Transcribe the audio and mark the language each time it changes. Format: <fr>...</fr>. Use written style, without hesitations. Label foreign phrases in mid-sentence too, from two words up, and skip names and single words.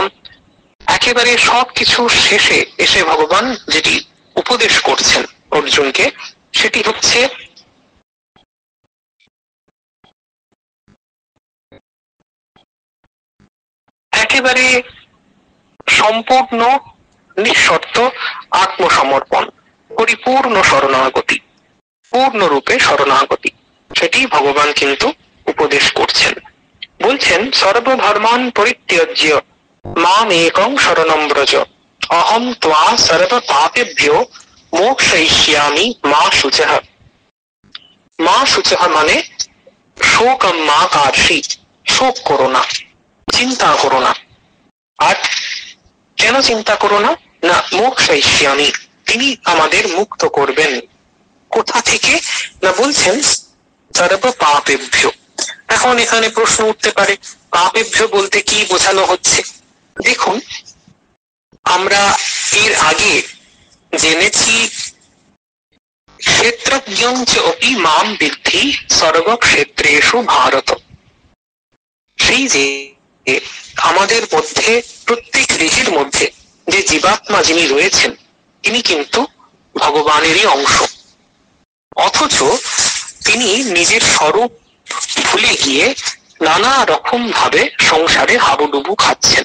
<bn>একেবারে সবকিছু শেষে এসে ভগবান যেটি উপদেশ করছেন অর্জুনকে, সেটি হচ্ছে একেবারে সম্পূর্ণ নিঃশর্ত আত্মসমর্পণ, পরিপূর্ণ শরণাগতি, পূর্ণরূপে শরণাগতি, সেটি ভগবান কিন্তু উপদেশ করছেন। বলছেন,</bn> <sa>সর্বধর্মান পরিত্যজ্য মাম একং শরণং ব্রজ, অহম ত্বা সর্ব পাপেভ্যো মোক্ষয়িষ্যামি মা শুচঃ। মা শুচঃ</sa> <bn>মানে</bn> <sa>শোকম মা কার্ষি,</sa> <bn>শোক করো না, চিন্তা করো না। আর কেন চিন্তা করো না? না মোক্ষয়িষ্যামি, তিনি আমাদের মুক্ত করবেন। কোথা থেকে? না বলছেন</bn> <sa>সর্ব পাপেভ্য।</sa> <bn>এখন এখানে প্রশ্ন উঠতে পারে, পাপেভ্য বলতে কি বোঝানো হচ্ছে? দেখুন, আমরা এর আগে জেনেছি</bn> <sa>ক্ষেত্রজ্ঞং চ অপি মাম বিদ্ধি সর্বক্ষেত্রেষু ভারত।</sa> <bn>সেই যে আমাদের মধ্যে, প্রত্যেক দেহের মধ্যে যে জীবাত্মা যিনি রয়েছেন, তিনি কিন্তু ভগবানেরই অংশ। অথচ তিনি নিজের স্বরূপ ভুলে গিয়ে নানা রকম ভাবে সংসারে হাবুডুবু খাচ্ছেন।</bn>